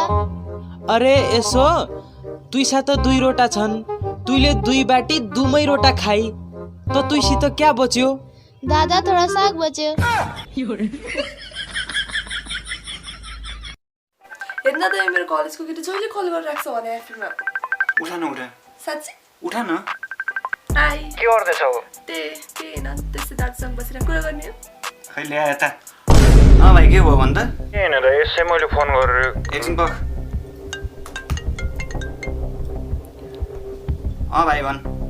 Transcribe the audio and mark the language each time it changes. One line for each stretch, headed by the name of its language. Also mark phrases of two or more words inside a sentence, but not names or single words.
Nepali: अरे यसो, तुइसा त 2 रोटा छन्, तुइले 2 बाटी 2मै रोटा खाई, त तुइसित क्या बच्यो? दादा थोडा साग बच्यो। हेर्न त मेरो कलेजको केटी जहिले कल गरेर राख्छ भने एफएममा। उठा न उठा। साच्चै? उठा न। आइ के गर्दैछौ? त्यही न त्यसै दाजुसँग बसेर कुरा गर्ने हो। खै ल्या यता। भाइ के भयो भन् त? के हैन र, यसै मैले फोन गरेर एकछिन बस। भाइ भन्।